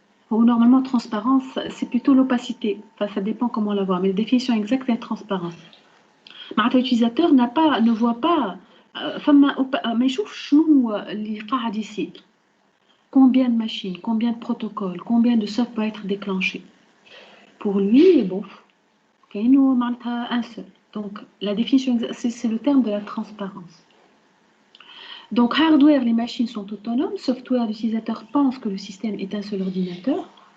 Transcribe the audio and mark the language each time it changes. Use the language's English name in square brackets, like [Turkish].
[French] Ou normalement, transparence, c'est plutôt l'opacité. Enfin, ça dépend comment la voir, mais la définition exacte est la transparence. L'utilisateur ne voit pas, [Arabic] ما يشوفش شنو اللي قاعد يصير. [French] Combien de machines, combien de protocoles, combien de soft va être déclenché. Pour lui, bon, un seul. Donc, la définition, c'est le terme de la transparence. Donc, hardware, les machines sont autonomes. Software, l'utilisateur pense que le système est un seul ordinateur.